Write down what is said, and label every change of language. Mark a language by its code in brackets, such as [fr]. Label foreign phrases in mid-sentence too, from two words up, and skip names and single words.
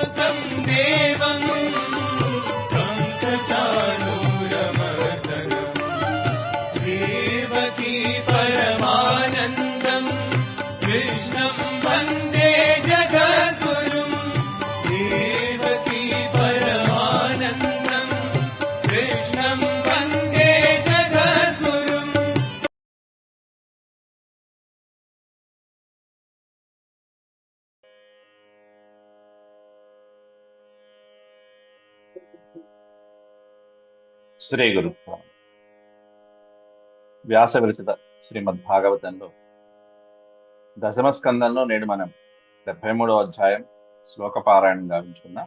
[sa] देवं कंसचाणूरमर्दनम् देवकी परमानन्दं कृष्णं वन्दे जगद्गुरुं देवकी परमानन्दं कृष्णं वन्दे जगद्गुरुम्। [te] శ్రీ గురు వ్యాస విరచిత శ్రీమద్భాగవతంలో దశమ స్కందంలో నేడు మనం 73వ అధ్యాయం శ్లోక పారాయణం గావించుకున్నాం.